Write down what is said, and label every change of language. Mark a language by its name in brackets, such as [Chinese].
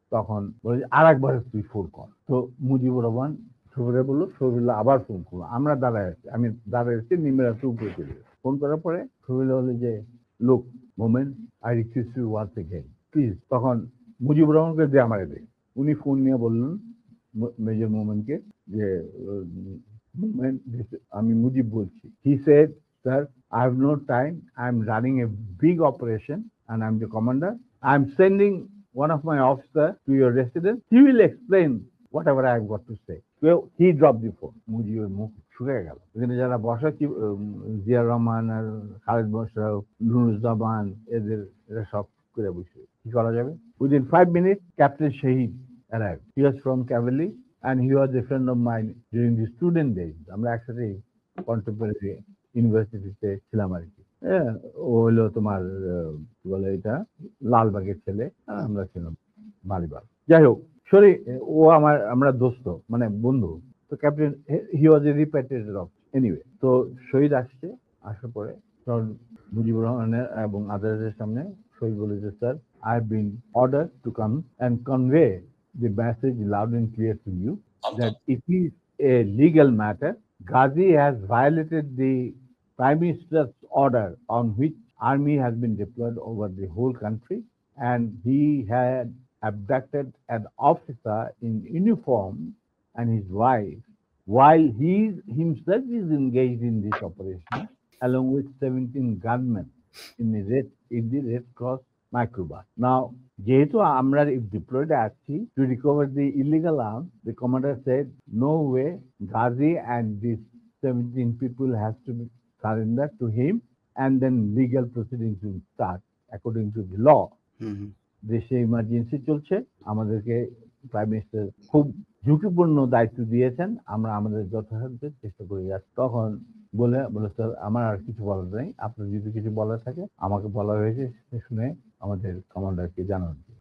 [Bangla] তখন বলে আর একবার তুই ফোন কর। তো মুজিবুর রহমান শফিরে বললো, শফিউল্লাহ আবার ফোন করলো, আমরা দাঁড়ায় আছি, আমি দাঁড়ায় আছি, নিমের হাতে উপরে চলে গেছে। ফোন করার পরে শফিউল্লাহ বলে যে, [English] লোক moment, I request you once again please. [Bangla] তখন মুজিবুর রহমানকে দিয়ে আমার দে, উনি ফোন নিয়ে বললেন মেজর মোমেন্টকে যে, মোমেন্ট আমি মুজিব বলছি। [English] He said, sir I have no time. I'm running a big operation and I'm the commander. I'm sending one of my officers to your residence. He will explain whatever I've got to say. So he dropped the phone. [Bangla] মুজিবের মুখ শুকিয়ে গেল। এখানে যারা বসা, জিয়া রহমান আর খালিদ মোশাররফ, নুরুজ্জামান, এরা সব করে বসে, কি করা যাবে? [English] Within 5 minutes, Captain Shahid arrived. He was from cavalry and he was a friend of mine during the student days. [Bangla] আমরা একসাথে কন্টেম্পোরারি ইউনিভার্সিটিতে ছিলাম আর কি। ও হলো তোমার কি বলে এটা, লালবাগের ছেলে, আমরা ছিলাম মালিবাগ। যাই হোক, সরি, ও আমরা দোস্ত, মানে বন্ধু। [English] তো captain, he was a repatriated of anyway. [Bangla] তো শহীদ আসছে, আসার পরে তখন মুজিবুর রহমানের এবং আদালতের সামনে শহীদ বলেছে, [English] Sir I have been order to come and convey the message loud and clear to you that it is a legal matter. Ghazi has violated the Prime Minister's order on which army has been deployed over the whole country, and he had abducted an officer in uniform and his wife while he himself is engaged in this operation along with 17 gunmen in the Red Cross microbus. Now, [Bangla] যেহেতু আমরা [English] deployed [Bangla] আছি [English] to recover the illegal arms, the commander said, no way, Ghazi and these 17 people has to be surrendered to him and then legal proceedings will start according to the law. Hmm, hmm. [Bangla] দেশে emergency চলছে, আমাদেরকে prime minister খুব ঝুঁকিপূর্ণ দায়িত্ব দিয়েছেন, আমরা আমাদের যথাসাধ্য চেষ্টা করে যাচ্ছি। তখন বলে স্যার আমার আর কিছু বলার নেই, আপনার যদি কিছু বলার থাকে আমাকে বলা হয়েছে সেটা শুনে আমাদের কমান্ডারকে জানান।